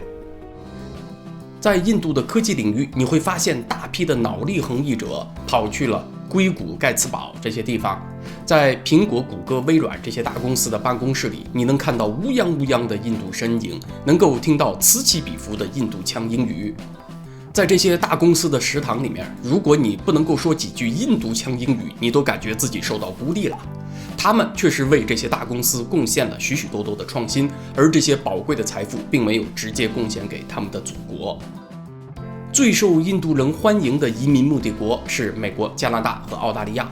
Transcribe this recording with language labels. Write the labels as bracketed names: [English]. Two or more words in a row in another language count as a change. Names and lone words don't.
[Chinese] 在印度的科技領域，你會發現大批的腦力橫溢者跑去了硅谷、蓋茨堡這些地方。在蘋果、谷歌、微軟這些大公司的辦公室裡，你能看到烏泱烏泱的印度身影，能夠聽到此起彼伏的印度腔英語。在這些大公司的食堂裡面，如果你不能夠說幾句印度腔英語，你都感覺自己受到孤立了。他們確實為這些大公司貢獻了許許多多的創新，而這些寶貴的財富並沒有直接貢獻給他們的祖國。最受印度人歡迎的移民目的國是美國、加拿大和澳大利亞。